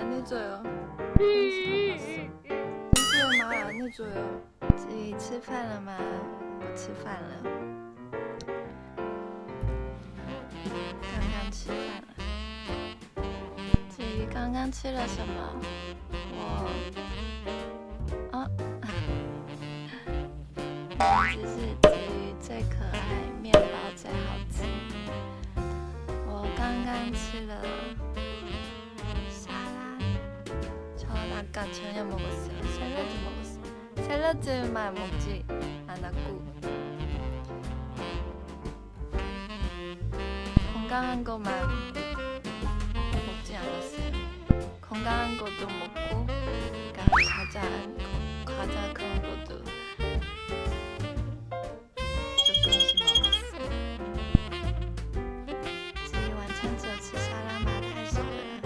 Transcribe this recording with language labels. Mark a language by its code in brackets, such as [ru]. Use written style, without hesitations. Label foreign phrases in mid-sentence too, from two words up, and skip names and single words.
[ko] 해줘요. 平时 말 안 해줘요. [zh] 至于吃饭了吗？我吃饭了，刚刚吃饭了。至于刚刚吃了什么，名字是至于最可爱，面包最好吃。我刚刚吃了沙拉， [ko] 전 아까 저녁 먹었어요. 샐러드 먹었어요. 샐러드만 먹지 않았고 건강한 것만 먹지 않았어요. 건강한 것도 먹고, 그러니까 과자 그런 것도 조금씩 먹었어요. [zh] 至于晚餐只有吃沙拉吗？太少了。